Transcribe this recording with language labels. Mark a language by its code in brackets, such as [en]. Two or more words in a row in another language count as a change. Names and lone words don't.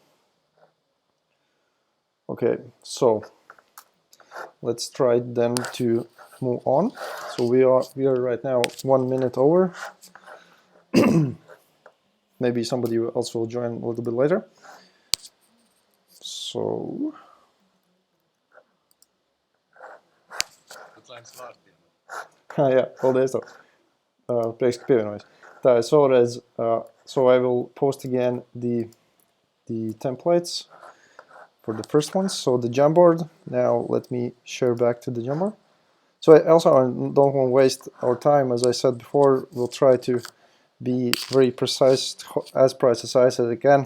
[en] Okay, so let's try then to move on. So we are right now 1 minute over. Maybe somebody else will join a little bit later. Så... [lv] Jā, paldies tev. Prieks, ka pievienojies. Tā, [en] so I will post again the templates for the first ones. So the Jamboard, now let me share back to the Jamboard. So I also don't want to waste our time. As I said before, we'll try to be very precise, as precise as I can.